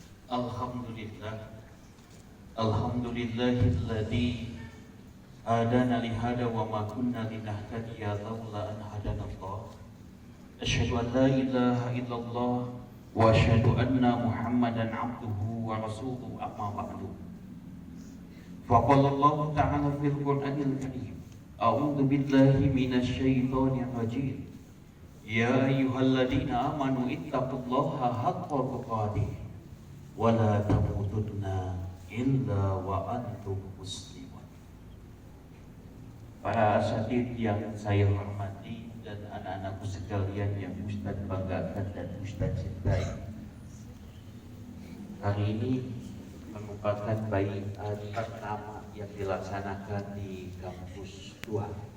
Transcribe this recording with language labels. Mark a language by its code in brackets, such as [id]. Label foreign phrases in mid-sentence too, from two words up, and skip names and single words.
[ar] الحمد لله. الحمد لله الذي هدانا لهذا وما كنا لنهتدي لولا أن هدانا الله. أشهد أن لا إله إلا الله وأشهد أن محمدا عبده ورسوله أما بعد. فقال الله تعالى في القرآن الكريم. أعوذ بالله من الشيطان الرجيم. يا أيها الذين آمنوا اتقوا الله حق تقاته ولا تموتن إلا وأنتم مسلمون. [id] Para asatidz yang saya hormati dan anak-anakku sekalian yang Ustaz banggakan dan Ustaz cintai, hari ini merupakan baiat pertama yang dilaksanakan di kampus 2.